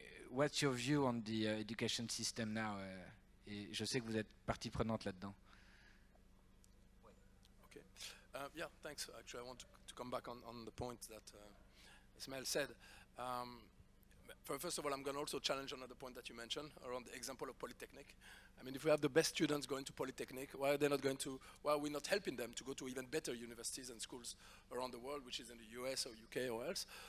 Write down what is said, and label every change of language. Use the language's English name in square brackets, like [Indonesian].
[English] What's your view on the education system now? [French] Et je sais que vous êtes partie prenante là-dedans. [English] Okay. Yeah, thanks. Actually, I want to come back on the point that Ismail said. First of all, I'm going to also challenge another point that you mentioned around the example of Polytechnic. I mean, if we have the best students going to Polytechnic, why are we not helping them to go to even better universities and schools around the world, which is in the US or UK or else?